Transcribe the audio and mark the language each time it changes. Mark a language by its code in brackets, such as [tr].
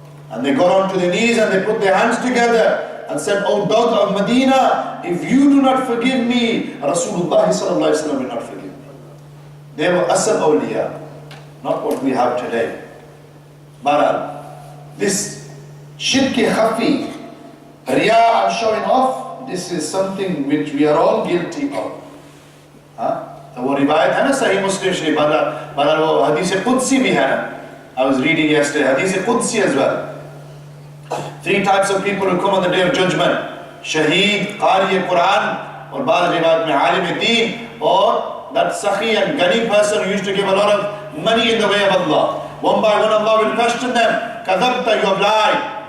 [en] And they got onto their knees and they put their hands together and said, "O dog of Medina, if you do not forgive me, Rasulullah sallallahu alaihi wasallam will not forgive me." They were asal awliya, not what we have today. But this shirki khafi, riya and showing off, this is something which we are all guilty of. [ur] वो रिवायत है ना सही मुस्लिम शरीफ बना वो हदीस कुदसी भी है ना. [en] I was reading yesterday hadith Qudsi as well. 3 types of people will come on the day of judgment: Shaheed, Qari Quran, or [ur] Baal Riwayat mein [en] Alim Deen, or that Sakhi and Ghani person who used to give a lot of money in the way of Allah. One by one Allah will question them. Kadhabta, you have lied.